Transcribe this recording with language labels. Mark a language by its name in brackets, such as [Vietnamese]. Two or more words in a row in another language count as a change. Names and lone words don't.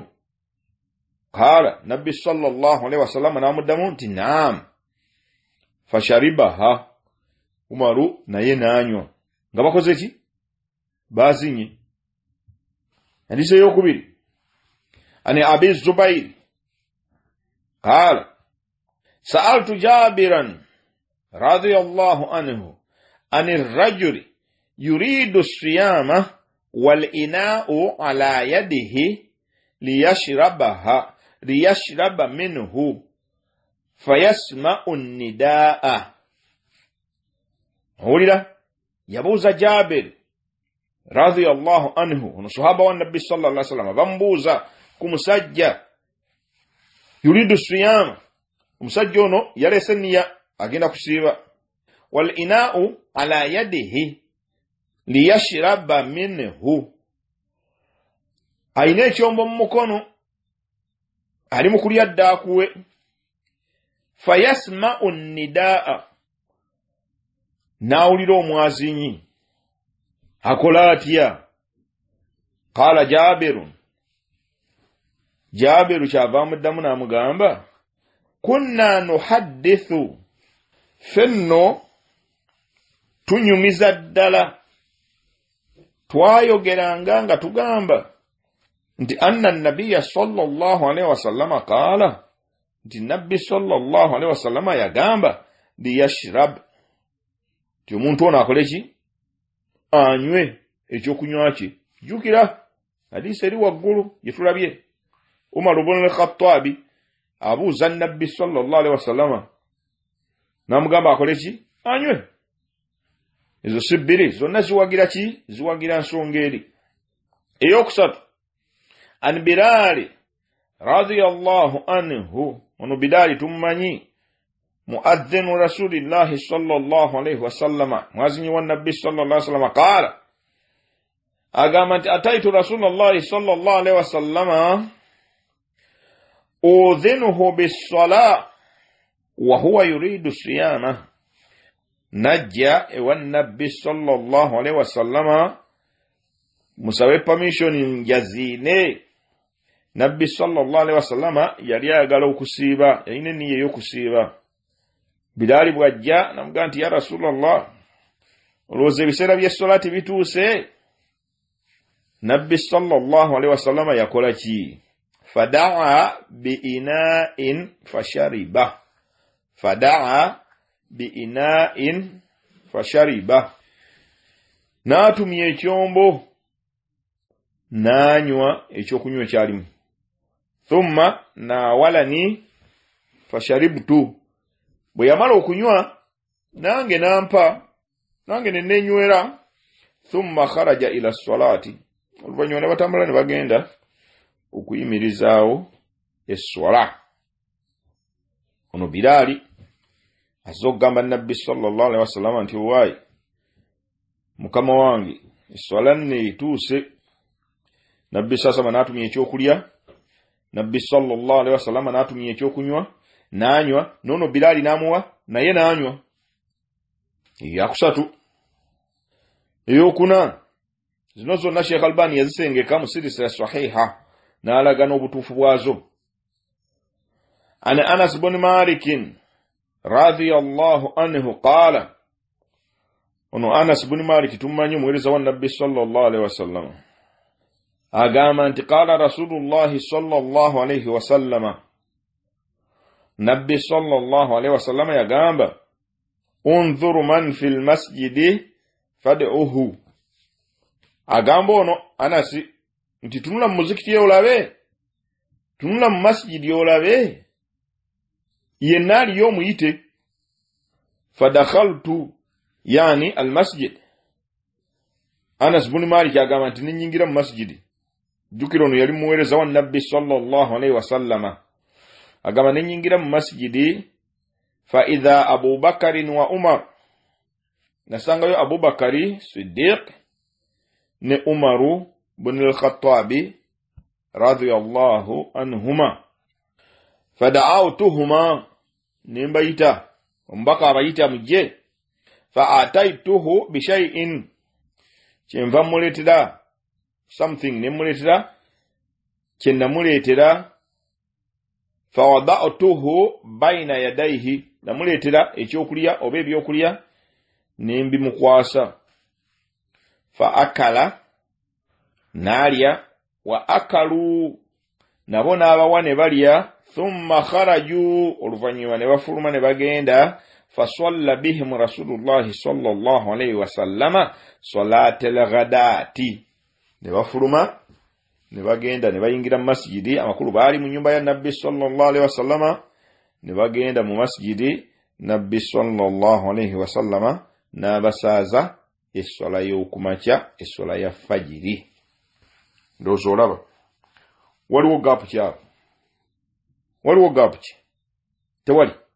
[Arabic] قال النبي صلى الله عليه وسلم [Ganda] n'amuddamu nti [Arabic] naam. [Ganda] Fasharibaha, Umaru naye n'anywa. Nga bakoze ki? Bazinye. Hadisi eyokubiri [Arabic] عن أبي الزبير قال سألت جابرا رضي الله عنه عن الرجل يريد الصيام والإناء على يده ليشرب منه فيسمع النداء. [Ganda] Hulira yabuuza Jabir [Arabic] رضي الله عنه, [Ganda] ono sahaba wa nabbi [Arabic] صلى الله عليه وسلم, [Ganda] bambuuza ku musajja yuridu siyama, omusajja ono yaleese nniya agenda kusiiba, [Arabic] والإناء على يده ليشرب منه, [Ganda] ayina ekyombo mu mukono ali mu kulya ddaakuwe. [Arabic] فيسمع النداء, [Ganda] n'awulira omwazinyi akola atya? [Arabic] قال جابر [Ganda] kyava muddamu n'amugamba [Arabic] كنا نحدث [Ganda] fenno tunyumiza ddala twayogeranga nga tugamba nti [Arabic] أن النبي صلى الله عليه وسلم قال [Ganda] nti nabbi [Arabic] صلى الله عليه وسلم [Ganda] yagamba liyashrab ti omuntu ono akole ki anywe ekyokunywa kye jukira hadisi eri waggulu gitulabye Umar ibn al-Khattab abuuza nabbi [Arabic] صلى الله عليه وسلم [Ganda] namugamba akole ki anywe ezo sibbiri zonna ziwagira ki ziwagira nsonga eri eyokusatu an Bilal [Arabic] رضي الله عنه [Ganda] ono Bilal tummanyi [Arabic] مؤذن رسول الله صلى الله عليه وسلم [Ganda] mwazinyi wa nabbi [Arabic] صلى الله عليه وسلم [Ganda] qala agamba nti [Arabic] أتيت رسول الله صلى الله عليه وسلم أوذنه بالصلاة وهو يريد الصيام [Ganda] najja ewa nabbi [Arabic] صلى الله عليه [Ganda] wasallama musabe permission njazine nabbi [Arabic] صلى الله عليه وسلم [Ganda] yali ayagala okusiiba yalina niye y'okusiiba Bilali bwajja namugamba nti [Arabic] يا رسول الله [Ganda] olowooza ebiseera by'essolati bituuse nabbi [Arabic] صلى الله عليه وسلم [Ganda] yakola ki [Arabic] فدعا بإناء فشرب [Ganda] n'atumya ekyombo n'anywa ekyokunywa ekyalimu [Arabic] ثم ناولني فشربت [Ganda] bwe yamala okunywa nange nampa nange nenenywera [Arabic] ثم خرج إلى الصلاة [Ganda] oluvannyuma ne batambula ne bagenda okuyimirizaawo essola ono Bilali azza okugamba nabbi [Arabic] صلى الله عليه وسلم [Ganda] nti waayi mukama wange essola neetuuse nabbi sasama n'atumya ekyokulya nabbi [Arabic] صلى الله عليه وسلم [Ganda] n'atumya ekyokunywa n'anywa nono Bilali n'amuwa naye n'anywa yakusatu eyokuna zino zonna Sheikh Albani yazisengeka mu [Arabic] سلسلة صحيحة [Ganda] n'alaga n'obutuufu bwazo [Arabic] عن أنس بن مالك رضي الله عنه قال [Ganda] ono Anas ibn Malik tummanyi omuweereza wa nabbi [Arabic] صلى الله عليه وسلم [Ganda] agamba nti [Arabic] قال رسول الله صلى الله عليه وسلم [Ganda] nabbi [Arabic] صلى الله عليه وسلم [Ganda] yagamba [Arabic] انظر من في المسجد فادعه [Ganda] agamba ono Anasi nti tunula mu muzikiti olabe tunula mu masjidi olabe yenna aliyo omuyite [Arabic] فدخلت يعني المسجد [Ganda] Anas ibn Malik agamba nti nenyingira mu masjidi jukira ono yali muweereza wa nabbi [Arabic] صلى الله عليه وسلم [Ganda] agamba nenyingira mu masjidi [Arabic] فإذا أبو بكر وعمر [Ganda] nasangayo Abu Bakari Siddiq ne Umaru ibn al-Khattab [Arabic] رضي الله عنهما فدعوتهما [Ganda] nimbayita ombaka abayita mujje [Arabic] فأتيته بشيء [Ganda] kyenva muletera something nemuletera kyennamuletera [Arabic] فوضعته بين يديه [Ganda] namuletera ekyokulya oba ebyokulya nembi mukwasa [Arabic] فأكل [Ganda] nalya [Arabic] وأكلوا [Ganda] nabo n'abawa ne balya [Arabic] ثم خرجوا [Ganda] oluvannyuma ne bafuluma ne bagenda [Arabic] فصلى بهم رسول الله صلى الله عليه وسلم صلاة الغداة [Ganda] ne bafuluma ne bagenda ne bayingira mu masjidi amakulu baali mu nyumba ya nabbi [Arabic] صلى الله عليه وسلم [Ganda] ne bagenda mu masjidi nabbi [Arabic] صلى الله عليه وسلم [Ganda] n'abasaaza essola y'okumakya essola ya fajiri ndowooza olaba waliwo gaapu kyabo waliwo gaapu ki tewali